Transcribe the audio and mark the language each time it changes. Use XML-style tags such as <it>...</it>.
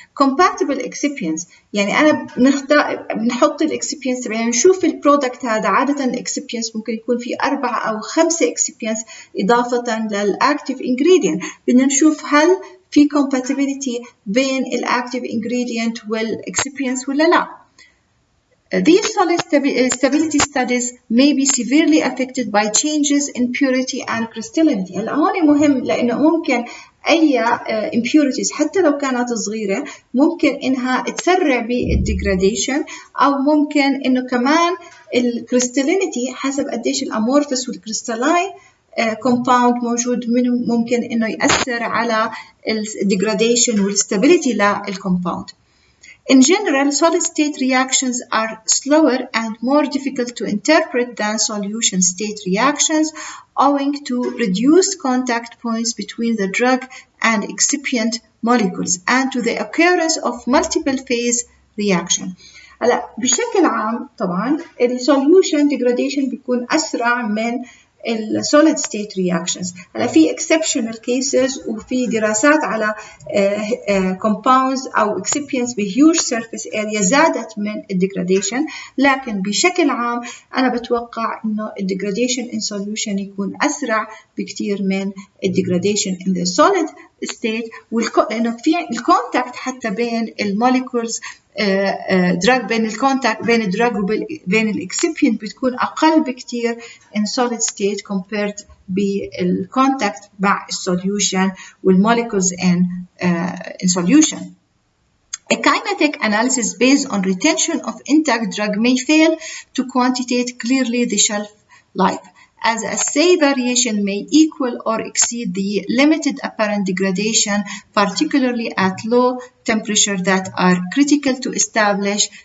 <ar>compatible excipients يعني أنا بنحط excipients تبعنا نشوف البرودكت هذا. عادة excipients ممكن يكون في 4 أو 5 excipients إضافة للactive ingredient. بدنا نشوف هل في compatibility بين الactive ingredient والexcipients ولا لا.</ar> <en>These solid stability studies may be severely affected by changes in purity and crystallinity.</en> <ar>هلا هون مهم لأنه ممكن أي impurities حتى لو كانت صغيرة ممكن إنها تسرع بالديجراديشن، أو ممكن إنه كمان الكريستالينيتي حسب قديش الأمورفس والكريستالين compound موجود منه ممكن إنه يأثر على الديجراديشن والستابيليتي للcompound.</ar> <en>In general, solid-state reactions are slower and more difficult to interpret than solution-state reactions owing to reduced contact points between the drug and excipient molecules and to the occurrence of multiple-phase reaction.</en> <ar>هلا بشكل عام طبعا السوليوشن degradation بيكون أسرع من solid state reactions. هلا في exceptional cases وفي دراسات على compounds أو excipients بhuge surface area زادت من degradation، لكن بشكل عام أنا بتوقع إنه</ar> <en>degradation in solution</en> <ar>يكون أسرع بكتير من</ar> <en>degradation in the solid state،</en> <ar>لأنه في الكونتاكت حتى بين الموليكولز drug بين الكونتاكت بين الدراج وبين الاكسبينت بتكون أقل بكتير</ar> <en>in solid state compared</en> <ar>بالcontact مع السوليوشن وال</ar> <en>molecules in solution. A kinetic analysis based on retention of intact drug may fail to quantitate clearly the shelf life, as assay variation may equal or exceed the limited apparent degradation, particularly at low temperature that are critical to establish</en>